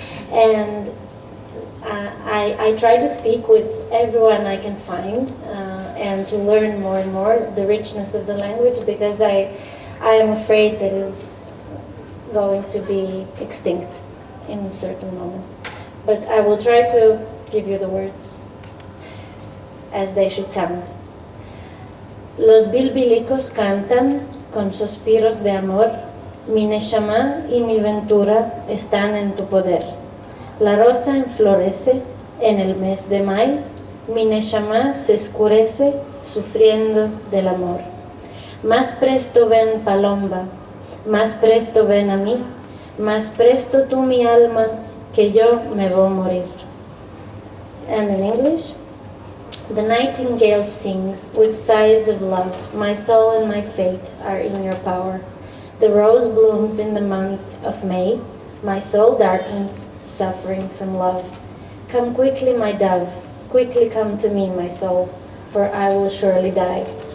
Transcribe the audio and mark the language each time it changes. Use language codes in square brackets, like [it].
[en] And I try to speak with everyone I can find and to learn more and more the richness of the language, because I am afraid that it's going to be extinct in a certain moment. But I will try to give you the words as they should sound. [lad] Los bilbilicos cantan con suspiros de amor, mi neshama y mi ventura están en tu poder. La rosa enflorece en el mes de mayo, mi neshama se escurece sufriendo del amor. Más presto ven palomba, más presto ven a mí, más presto tú mi alma, que yo me voy a morir. [en] And in English, the nightingales sing with sighs of love, my soul and my fate are in your power. The rose blooms in the month of May, my soul darkens, suffering from love. Come quickly, my dove, quickly come to me, my soul, for I will surely die.